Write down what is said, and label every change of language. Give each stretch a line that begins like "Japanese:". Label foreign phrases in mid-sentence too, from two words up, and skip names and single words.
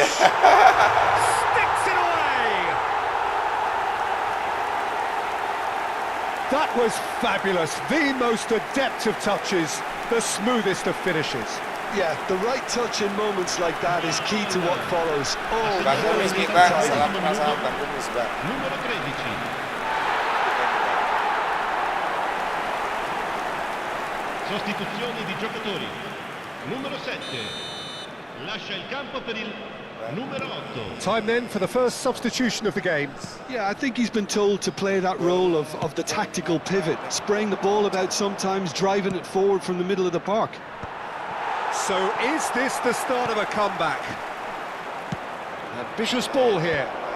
English: Yeah. Sticks it away. That was fabulous. The most adept of touches, the smoothest of finishes. Yeah, the right touch in moments like that is key to what follows. Oh,
Indonesian: Bandung
English: very
Indonesian: nih,
English: neat
Indonesian: Bang.
English: and tidy.
Indonesian: Salam kenal Bandung nih, Bang.
Italian: Numero 13. Sostituzioni di giocatori. Numero 7. Lascia il campo per il numero 8.
English: Time then for the first substitution of the game. Yeah, I think he's been told to play that role of the tactical pivot, spraying the ball about sometimes, driving it forward from the middle of the park. So is this the start of a comeback? Ambitious ball here.